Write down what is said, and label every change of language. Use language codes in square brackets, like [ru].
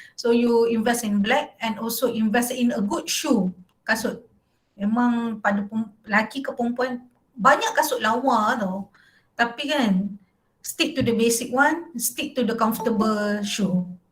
[en] So you invest in black and also invest in a good shoe, [ms] kasut. Memang pada lelaki ke perempuan banyak kasut lawa tau. Tapi kan [en] stick to the basic one, stick to the comfortable shoe.